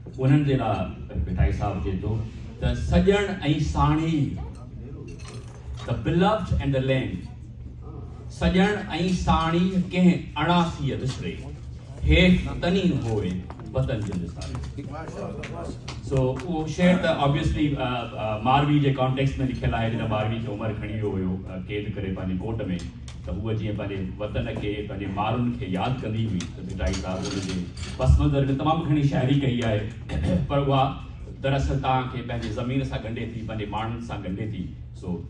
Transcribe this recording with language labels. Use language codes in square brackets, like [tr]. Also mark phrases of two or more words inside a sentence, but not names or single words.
[sd] उन्हनि जे लाइ मिठाई साहब चए थो त सॼण ऐं साणी [en] the beloved and the land [sd] सॼण ऐं साणी कंहिं अणासीअ विसरे हेठि तनी होए वतन जे निसारे सो उहो शेर त ऑब्वियसली मारवी जे कॉन्टेक्स्ट में लिखियल आहे जॾहिं मारवी खे उमिरि खणी वियो हुयो क़ैद करे पंहिंजे कोर्ट में त उहा जीअं पंहिंजे वतन खे पंहिंजे माण्हुनि खे यादि कंदी हुई त मिठाई साहब उनजे पस मंज़र में तमामु घणी शाइरी कई आहे पर उहा दरअसल तव्हांखे पंहिंजे ज़मीन सां ॻंढे थी पंहिंजे माण्हुनि सां ॻंढे थी सो